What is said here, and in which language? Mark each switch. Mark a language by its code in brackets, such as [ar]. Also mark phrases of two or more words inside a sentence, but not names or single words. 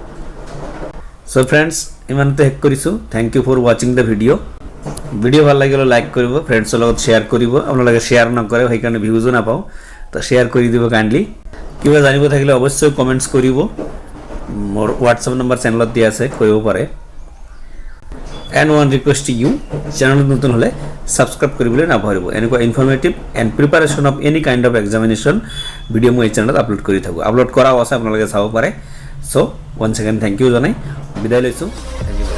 [en] so friends [as] ইমানতে হেক কৰিছো [en] thank you for watching the video [as] ভাল লাগিলে লাইক কৰিব ফ্ৰেন্ডছৰ লগত শেয়াৰ কৰিব আপোনালোকে শেয়াৰ নকৰে সেই কাৰণে ভিউজ নাপাও তো শেয়াৰ কৰি দিব কাইন্ডলি কিবা জানিব থাকিলে অৱশ্যই কমেন্টছ কৰিব মোৰ WhatsApp নম্বৰ চেনেলত দিয়া আছে কৰিব পাৰে [en] and one request to you [as] channel নতুন হলে subscribe কৰিবলৈ নাপাহৰিব এনেকুৱা ইনফৰমেটিভ [en] and preparation of any kind of examination [as] ভিডিও মই চেনেলত আপলোড কৰি থাকো আপলোড কৰা আছে আপোনালোকে চাব পাৰে [en] so once again thank you [as] জনাই বিদায় লৈছো